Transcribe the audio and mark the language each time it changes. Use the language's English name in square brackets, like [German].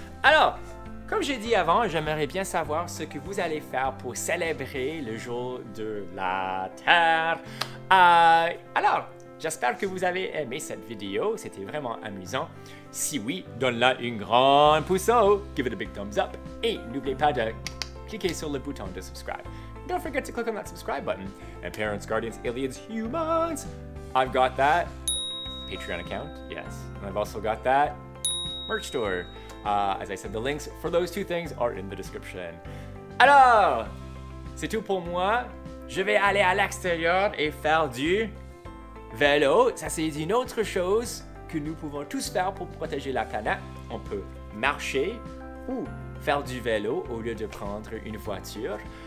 [French] Alors, comme j'ai dit avant, j'aimerais bien savoir ce que vous allez faire pour célébrer le jour de la Terre. Alors, j'espère que vous avez aimé cette vidéo, c'était vraiment amusant. Si oui, donne-la une grande pouce haut, [English] give it a big thumbs up, [French] et n'oubliez pas de cliquer sur le bouton de subscribe. [English] Don't forget to click on that subscribe button. And parents, guardians, aliens, humans, I've got that Patreon account, yes, and I've also got that merch store. As I said, the links for those two things are in the description. [French] Alors, c'est tout pour moi. Je vais aller à l'extérieur et faire du vélo. Ça, c'est une autre chose que nous pouvons tous faire pour protéger la planète. On peut marcher ou faire du vélo au lieu de prendre une voiture.